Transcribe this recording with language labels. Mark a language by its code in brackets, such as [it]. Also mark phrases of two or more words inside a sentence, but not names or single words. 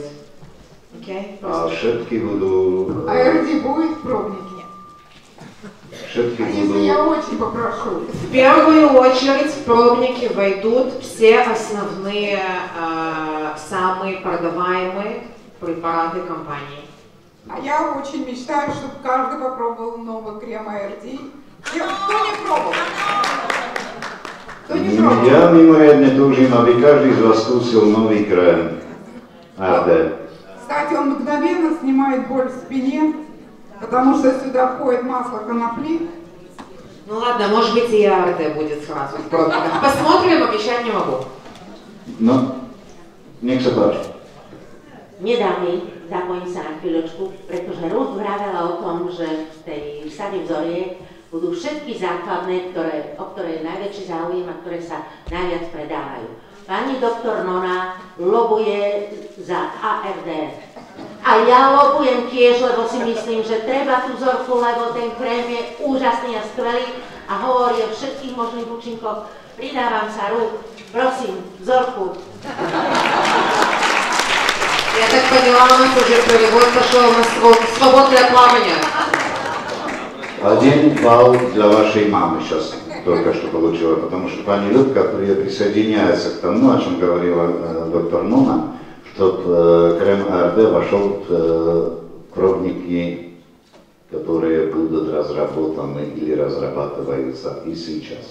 [ru] Окей? [sk] A všetky budú... [ru] ARD будет пробники? [sk] Všetky [ru] А если [sk] budú... [ru] я очень попрошу? В первую очередь в пробники войдут все основные, самые продаваемые препараты компании. А я очень мечтаю, чтобы каждый попробовал новый крем ARD. Кто не пробовал? Кто не пробовал? [sk] Ja mimoriadne túžim, aby každý z vás skúsil nový krém ARD. [ru] Кстати, он мгновенно снимает боль в спине, потому что сюда входит масло конопли. Ну ладно, может быть и ARD будет сразу в пробниках. Посмотрим, обещать не могу. [sk] No, nech sa páči. Nedá mi, zapojím sa na chvíľočku, pretože Ruth vravela o tom, že v tej sade vzoriek budú všetky základné, o ktoré je najväčší záujem a ktoré sa najviac predávajú. Pani doktor Nona lobuje za ARD. A ja lobujem tiež, lebo si myslím, že treba tú vzorku, lebo ten krém je úžasný a skvelý a hovorí o všetkých možných účinkoch. Pridávam sa, Ruth, prosím, vzorku. [ru] Я так поняла, у нас уже перевод пошел на свободное плавание. Один балл для вашей мамы сейчас только что получила, потому что пани Любка присоединяется к тому, о чем говорила доктор Нона, чтобы крем ARD вошел в пробники, которые будут разработаны или разрабатываются и сейчас.